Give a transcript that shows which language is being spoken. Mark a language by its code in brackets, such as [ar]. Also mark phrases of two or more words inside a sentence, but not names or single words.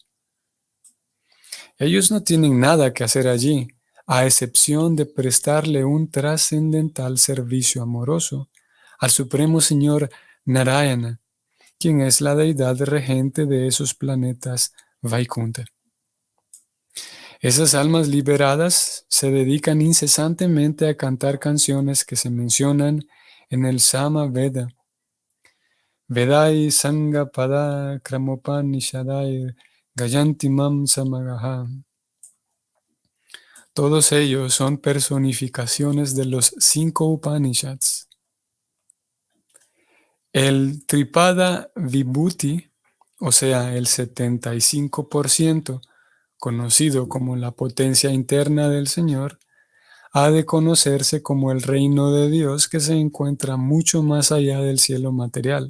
[es] Ellos no tienen nada que hacer allí, a excepción de prestarle un trascendental servicio amoroso al Supremo Señor Narayana, quien es la deidad regente de esos planetas Vaikunta. Esas almas liberadas se dedican incesantemente a cantar canciones que se mencionan en el Sama Veda. [sa] वेदै साङ्ग पद क्रमोपनिषदै गायन्ति मम् सामगाः. [es] Todos ellos son personificaciones de los 5 Upanishads. El [sa] त्रिपाद विभूति, [es] o sea, el 75%, conocido como la potencia interna del Señor, ha de conocerse como el reino de Dios que se encuentra mucho más allá del cielo material.